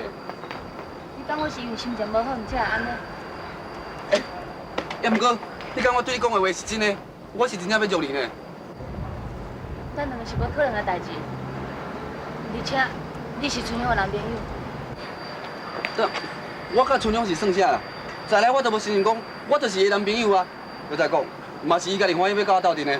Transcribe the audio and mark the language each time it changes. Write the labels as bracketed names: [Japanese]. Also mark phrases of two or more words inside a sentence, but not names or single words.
[Min Nan Chinese] 你当我是因为心情无好，毋才会安尼？也毋过，你讲我对你讲的话是真的，我是真正要约你呢。咱两个是无可能的代志，而且你是春香的男朋友。这，我甲春香是算啥啦？再来我都无承认讲，我就是伊男朋友啊。又再讲，嘛是伊家己欢喜要甲我斗阵的。